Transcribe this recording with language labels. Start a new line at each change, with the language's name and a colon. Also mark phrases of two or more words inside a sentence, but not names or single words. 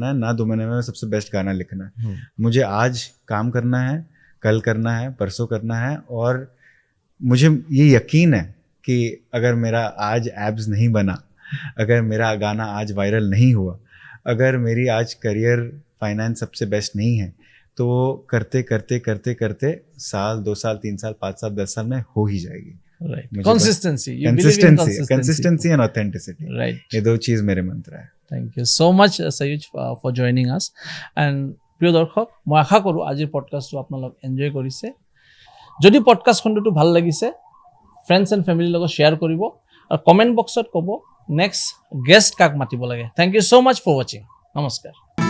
Hindi: है ना 2 महीने में सबसे बेस्ट गाना लिखना है मुझे आज काम करना है कल करना है परसों करना है और मुझे ये यकीन है कि अगर मेरा आज एब्स नहीं बना अगर मेरा गाना आज वायरल नहीं हुआ अगर मेरी आज
English: career finance
Hindi: सबसे बेस्ट नहीं है तो करते करते करते करते साल 2 साल 3 साल 5 साल 10 साल में हो ही जाएगी
English: consistency and authenticity
Hindi: राइट ये 2 चीज़ मेरे मंत्र है
English: thank you so much Sayuj for joining us and
Assamese: প্ৰিয় দৰ্শক মই আশা কৰোঁ আজিৰ পডকাষ্টটো আপোনালোক এনজয় কৰিছে যদি পডকাষ্ট খণ্ডটো ভাল লাগিছে
English: friends and familyৰ
Assamese: লগত শ্বেয়াৰ কৰিব আৰু
English: comment boxত
Assamese: ক'ব
English: next guest
Assamese: কাক মাতিব লাগে
English: thank you so much for watching
Assamese: নমস্কাৰ